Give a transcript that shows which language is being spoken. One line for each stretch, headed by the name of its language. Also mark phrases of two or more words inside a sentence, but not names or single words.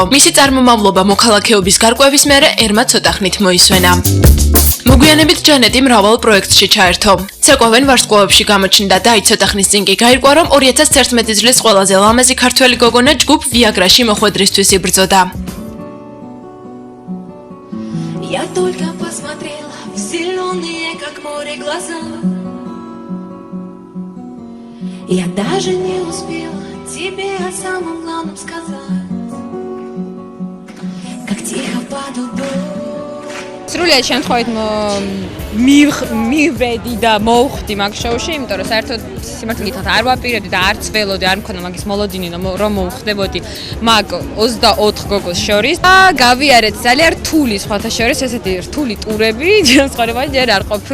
Georgian: მისი წარმომავლობა მოქალაქეობის გარკვევის მერე ერმა ცოტა ხნით მოისვენა. მოგვიანებით ჯანეტი მრავალ პროექტში ჩაერთო. ცეკვავენ ვარსკვლავებში გამოჩნდა და აი ცოტა ხნის წინ კი გაირკვა, რომ 2011 წლის ყველაზე ლამაზი ქართველი გოგონა ჯგუფ ვიაგრაში მოხვედრისთვის იბრძოდა.
Russian: Я только посмотрела в зеленые, как море, глаза. Я даже не успела тебе о самом главном сказать. Как тихо падал дождь.
Georgian: სრულად შემთხვევით მივედი და მოვხდი მაგ შოუში, იმიტომ რომ საერთოდ სიმართლე გითხრათ არ ვაპირებდი და არც ველოდი, არ მქონდა მაგის მოლოდინი რომ მოვხდებოდი მაგ 24 გოგოს შორის და გავიარეთ ძალიან რთული სხვათა შორის ესეთი რთული ტურები, ცხოვრებაში ჯერ არ ყოფილა.